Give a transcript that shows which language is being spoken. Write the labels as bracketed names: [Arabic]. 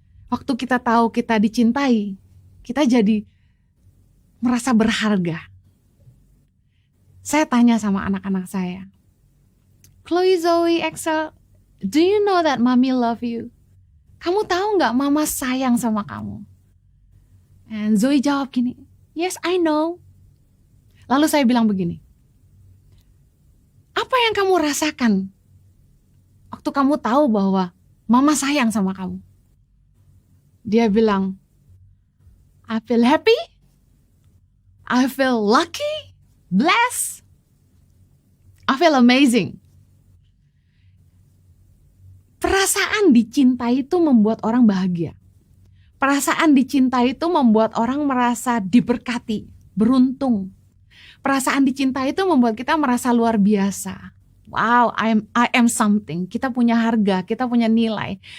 [Indonesian] Waktu kita tahu kita dicintai, kita jadi merasa berharga. Saya tanya sama anak-anak saya, [English] Chloe, Zoe, Axel, do you know that mommy love you? [Indonesian] Kamu tahu nggak mama sayang sama kamu? [English] And Zoe [Indonesian] jawab gini, [English] yes I know. [Indonesian] Lalu saya bilang begini, apa yang kamu rasakan waktu kamu tahu bahwa mama sayang sama kamu? Dia bilang, [English] I feel happy, I feel lucky, blessed, I feel amazing. [Indonesian] Perasaan dicintai itu membuat orang bahagia. Perasaan dicintai itu membuat orang merasa diberkati, beruntung. Perasaan dicintai itu membuat kita merasa luar biasa. [English] Wow, I am something. [Indonesian] Kita punya harga, kita punya nilai.